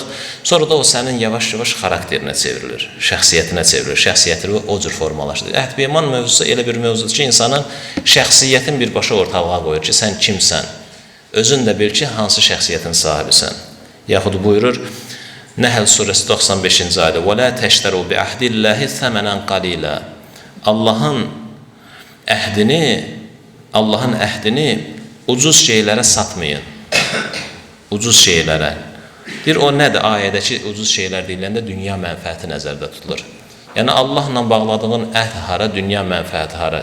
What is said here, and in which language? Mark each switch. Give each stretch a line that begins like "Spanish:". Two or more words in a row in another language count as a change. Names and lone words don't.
Azerbaijani: Sonra da o sənin yavaş-yavaş xarakterinə çevrilir, şəxsiyyətinə çevrilir, şəxsiyyətini o cür formalaşdırır. Əhd-peyman mövzusu elə bir mövzudur ki, insanın şəxsiyyətin birbaşa ortalığa qoyur ki, sən kimsən? Özün də bil ki, hansı şəxsiyyətin sahibisən? Yaxud buyurur, Nəhl surəsi 95-ci ayədə
Arabic: وَلَا تَشْتَرُوا بِعَهْدِ اللّٰهِ ثَمَنًا قَلِيلًا.
Azerbaijani: Allahın əhdini ucuz şeylərə satmayın. Ucuz şeylərə. Deyir, o nədir? Ayədəki ucuz şeylər deyiləndə dünya mənfəəti nəzərdə tutulur. Yəni, Allahla bağladığın əhd hara, dünya mənfəəti hara?